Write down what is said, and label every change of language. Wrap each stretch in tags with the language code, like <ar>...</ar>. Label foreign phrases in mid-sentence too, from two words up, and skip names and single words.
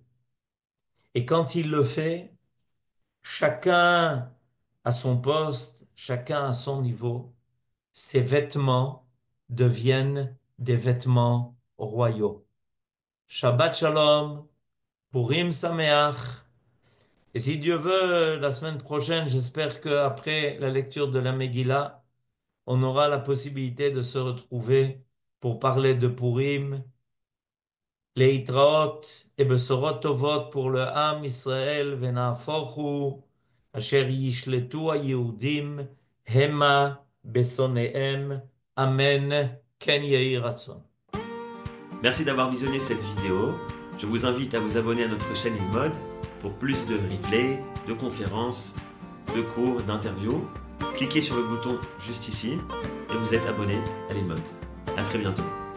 <fr>Et quand il le fait, chacun à son poste, chacun à son niveau, ses vêtements deviennent des vêtements royaux.</fr> <he>שבת שלום, פורים שמח.</he> <fr>Et si Dieu veut, la semaine prochaine, j'espère qu'après la lecture de la Megillah, on aura la possibilité de se retrouver pour parler de Purim,</fr> <he>להתראות ובשורות טובות</he> <fr>pour le</fr> <he>עם ישראל ונהפוך הוא אשר ישלטו היהודים המה בשונאיהם אמן כן יהי רצון.</he> <fr>Merci d'avoir visionné cette vidéo. Je vous invite à vous abonner à notre chaîne InMode pour plus de replays, de conférences, de cours, d'interviews. Cliquez sur le bouton juste ici et vous êtes abonné à l'InMode. À très bientôt.</fr>